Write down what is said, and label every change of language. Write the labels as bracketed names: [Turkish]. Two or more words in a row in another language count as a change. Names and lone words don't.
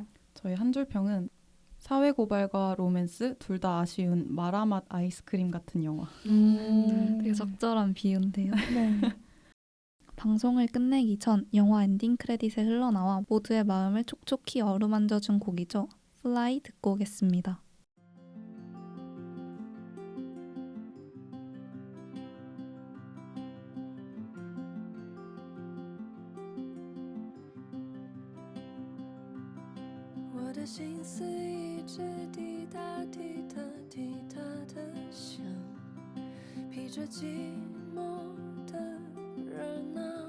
[Korean] 저희 한 줄 평은 사회 고발과 로맨스 둘 다 아쉬운 마라맛 아이스크림 같은 영화. 되게 적절한 비유인데요. 방송을 끝내기 전 영화 엔딩 크레딧에 흘러나와 모두의 마음을 촉촉히 어루만져준 곡이죠. Fly 듣고 오겠습니다. [Chinese] 我的心思一直滴答滴答滴答的响， 披着寂寞的热闹，